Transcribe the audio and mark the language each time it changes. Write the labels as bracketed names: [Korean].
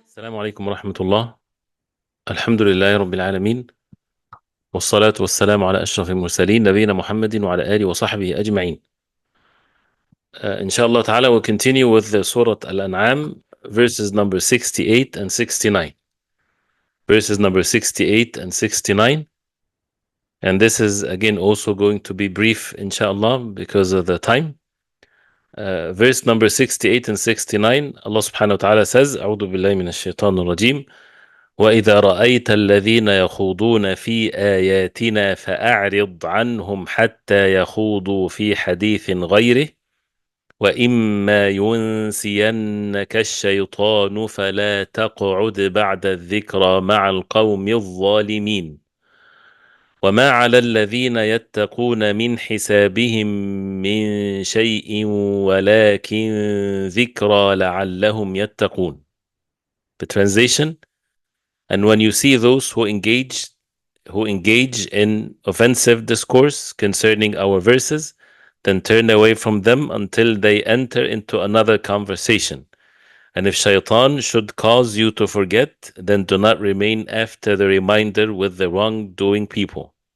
[Arabic] السلام عليكم ورحمة الله. الحمد لله رب العالمين، والصلاة والسلام على أشرف المرسلين نبينا محمد وعلى آله وصحبه أجمعين. [English] Inshallah ta'ala, we'll continue with the Surah Al-An'am, verses number 68 and 69. Verses number 68 and 69. And this is again also going to be brief, inshallah, because of the time. Verse number 68 and 69, Allah subhanahu wa ta'ala says, [Arabic] أعوذ بالله من الشيطان الرجيم. وإذا رأيت الذين يخوضون في آياتنا فأعرض عنهم حتى يخوضوا في حديث غيره وإما ينسينك الشيطان فلا تقعد بعد الذكرى مع القوم الظالمين وما على الذين يتقون من حسابهم من شيء ولكن ذكرى لعلهم يتقون. [English] The translation: And when you see those who engage in offensive discourse concerning our verses, then turn away from them until they enter into another conversation. And if shaitan should cause you to forget, then do not remain after the reminder with the wrongdoing people.